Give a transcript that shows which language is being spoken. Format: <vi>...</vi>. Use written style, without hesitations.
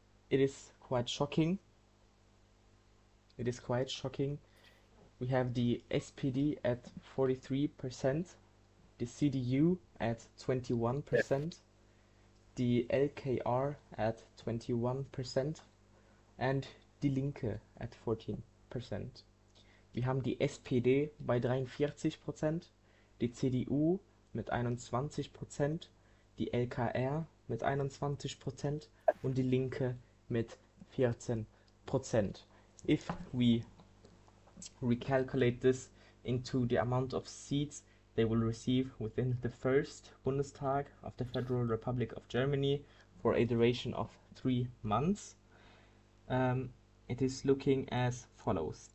<en>It is quite shocking. It is quite shocking. We have the SPD at 43%, the CDU at 21%, the LKR at 21% and die Linke at 14%.</en> <de>Wir haben die SPD bei 43%, die CDU mit 21%, die LKR mit 21% und die Linke mit 14%.</de> <en>If we recalculate this into the amount of seats they will receive within the first Bundestag of the Federal Republic of Germany for a duration of 3 months, it is looking as follows.</en>